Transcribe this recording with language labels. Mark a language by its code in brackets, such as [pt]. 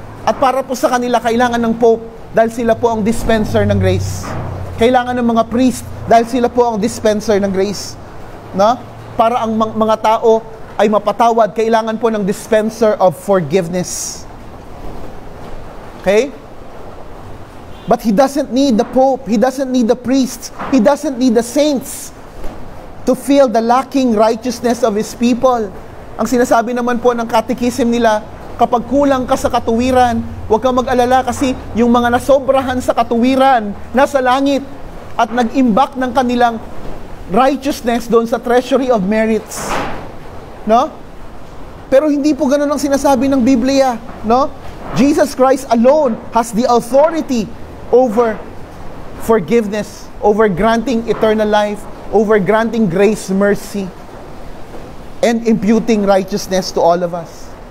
[tl] At para po sa kanila, kailangan ng Pope dahil sila po ang dispenser ng grace. Kailangan ng mga priest dahil sila po ang dispenser ng grace. No? Para ang mga tao ay mapatawad, kailangan po ng dispenser of forgiveness. Okay? [en] But He doesn't need the Pope. He doesn't need the priests. He doesn't need the saints to fill the lacking righteousness of His people. [tl] Ang sinasabi naman po ng catechism nila, kapag kulang ka sa katuwiran, huwag kang mag-alala kasi yung mga nasobrahan sa katuwiran, nasa langit, at nag-imbak ng kanilang righteousness doon sa treasury of merits. No? Pero hindi po ganun ang sinasabi ng Biblia. No? [en] Jesus Christ alone has the authority over forgiveness, over granting eternal life, over granting grace, mercy, and imputing righteousness to all of us.